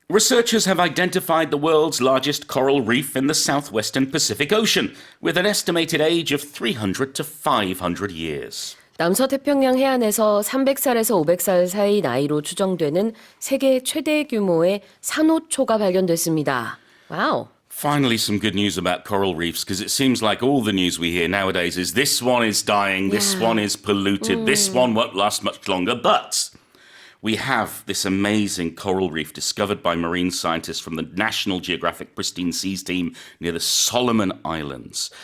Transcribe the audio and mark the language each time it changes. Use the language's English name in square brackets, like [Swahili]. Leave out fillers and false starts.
[English] Researchers have identified the world's largest coral reef in the southwestern Pacific Ocean, with an estimated age of 300 to 500 years. [Korean] 남서태평양 해안에서 300살에서 500살 사이 나이로 추정되는 세계 최대 규모의 산호초가 발견됐습니다. [English] Wow. Finally, some good news about coral reefs, because it seems like all the news we hear nowadays is this one is dying, this one is polluted, this one won't last much longer, but we have this amazing coral reef discovered by marine scientists from the National Geographic Pristine Seas team near the Solomon Islands.